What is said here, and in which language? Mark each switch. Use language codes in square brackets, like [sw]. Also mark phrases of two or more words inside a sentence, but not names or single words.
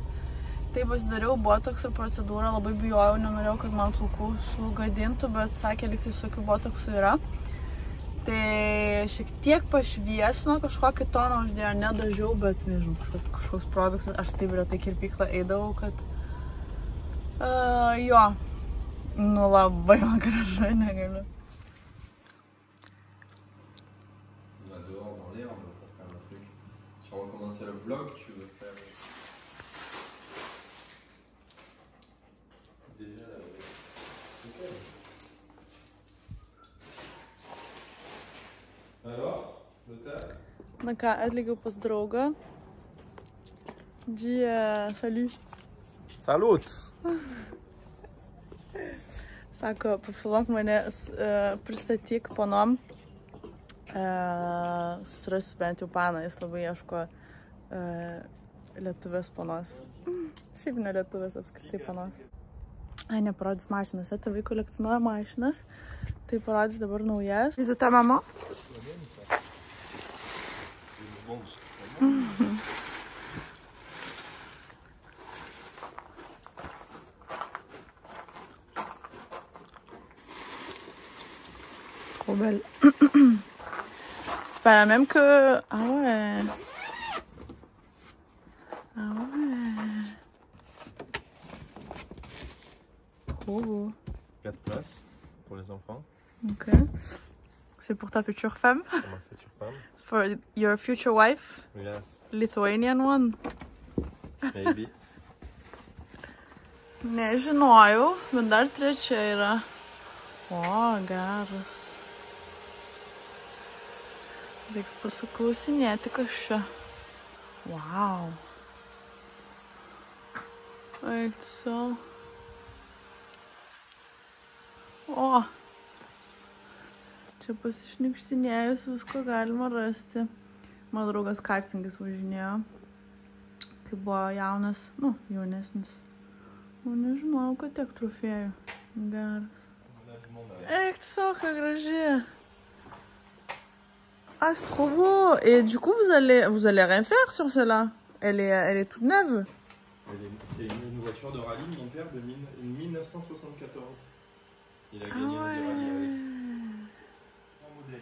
[lt] Tai pasidariau botokso procedūrą, labai bijojau, nenorėjau, kad man plaukų sugadintų, bet sakė, lyg tai visokių botoksų yra. Tai šiek tiek pašviesino, kažkokį toną uždėjo, nedažiau, bet nežinau, kažkoks produktas, aš taip retai kirpyklą eidavau, kad jo, nu labai man gražu, negaliu. [fr] Tu vas recommencer le vlog, tu veux faire... Déjà la okay. Alors, le taf? [lt] Na ką, atlygiau pas draugą. Džia, [fr] salut. Salut! [lt] Sako, pafilmuok mane, pristatyk panom. Susirasiu bent jau paną, jis labai ieško lietuvės panos. Šiaip ne lietuvės, apskritai panos. Ai, neparodys mašinas, tai vaikų kolekcionuoja mašinas. Tai parodys dabar naujas. Vidu ta mama? [fr] Trop belle. C'est pas la même que... Ah ouais. Ah ouais. Trop beau. 4 places pour les enfants. Ok. C'est pour ta future femme? Pour ma future femme. [en] It's for your future wife? Yes. Lithuanian one? Maybe. [lt] Nežinojau, bet dar trečia yra. O, geras. Reiks pasiklausinėti kažką. Wow. Eik tu savo. O. Čia pasišnikštinėjus visko galima rasti. Mano draugas kartingais važinėjo. Kai buvo jaunas, jaunesnis. Nežinojau, kad tiek trofėjų. Geras. Eik tu savo, ką graži. [fr] Ah, c'est trop beau. Et du coup, vous allez rien faire sur celle-là. Elle est toute neuve. C'est une voiture de rallye de mon père de 1974. Il a gagné des rallyes avec. 3 modèles.